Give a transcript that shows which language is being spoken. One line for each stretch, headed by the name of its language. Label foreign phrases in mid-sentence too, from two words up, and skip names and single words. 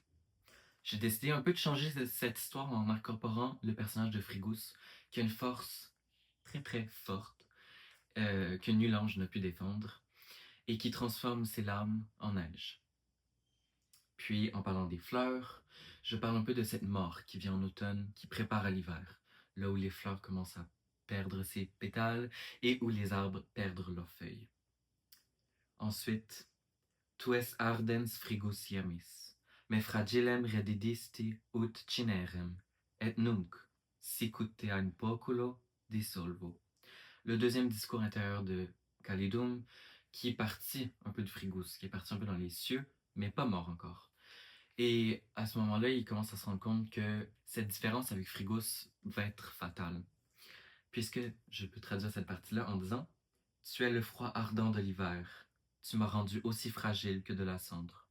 French: J'ai décidé un peu de changer cette histoire en incorporant le personnage de Frigos, qui a une force très très forte, que nul ange n'a pu défendre, et qui transforme ses larmes en neige. Puis, en parlant des fleurs, je parle un peu de cette mort qui vient en automne, qui prépare à l'hiver, là où les fleurs commencent à perdre ses pétales et où les arbres perdent leurs feuilles.
Latin: Ensuite, tu es ardens frigus iamis, me fragilem redidisti ut cinerem, et nunc, sicut te an poculo dissolvo.
French: Le deuxième discours intérieur de Khalidoum, qui est parti un peu de Frigos, qui est parti un peu dans les cieux, mais pas mort encore. Et à ce moment-là, il commence à se rendre compte que cette différence avec Frigos va être fatale. Puisque je peux traduire cette partie-là en disant « Tu es le froid ardent de l'hiver, tu m'as rendu aussi fragile que de la cendre.